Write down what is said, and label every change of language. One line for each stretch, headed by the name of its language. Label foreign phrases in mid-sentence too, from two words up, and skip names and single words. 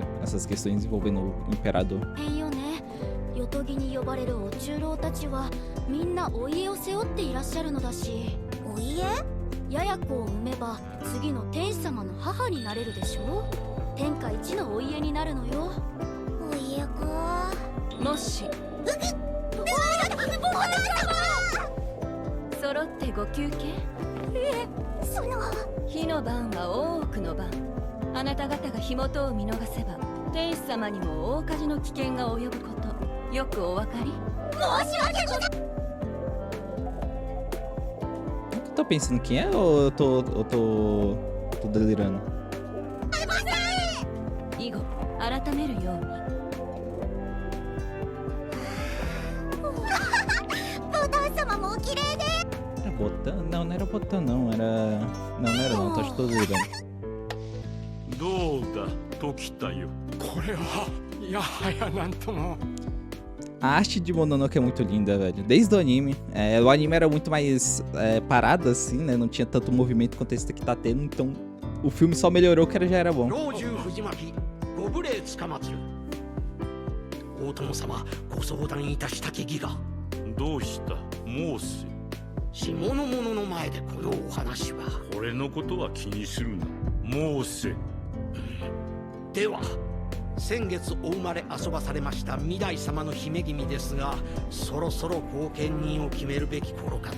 Portuguese: Essas questões envolvendo o Imperador.
Japanese: ヨトギに呼ばれるお中老たちはみんなお家を背負っていらっしゃるのだし、お家？やや子を産めば次の天使様の母になれるでしょ。天下一のお家になるのよ。お家か。もし揃ってご休憩？その火の番は大奥の番。あなた方が火元を見逃せば天使様にも大火事の危険が及ぶこと、よくお分かり？申し訳ございません。
Portuguese: Eu tô pensando quem é ou eu tô delirando?
Japanese: 以後改めるように。ボタン様もお綺麗で。
Portuguese: Era Botão? Não, não era Botão não, era... Não, não era não, tô delirando.
Japanese: どうだ時田よ。これはいやはやなんとも。
Portuguese: A arte de Mononoke é muito linda, velho. Desde o anime. O anime era muito mais parado, assim, né? Não tinha tanto movimento quanto esse que tá tendo. Então, o filme só melhorou que já era bom.
Japanese: 老中藤巻ご無礼つかまつる。大友様ご相談いたしたき儀が。どうした申せ。下の者の前でこのお話は。俺のことは気にするな。申せ。では先月お生まれ遊ばされました御台様の姫君ですが、そろそろ後見人を決めるべき頃かと。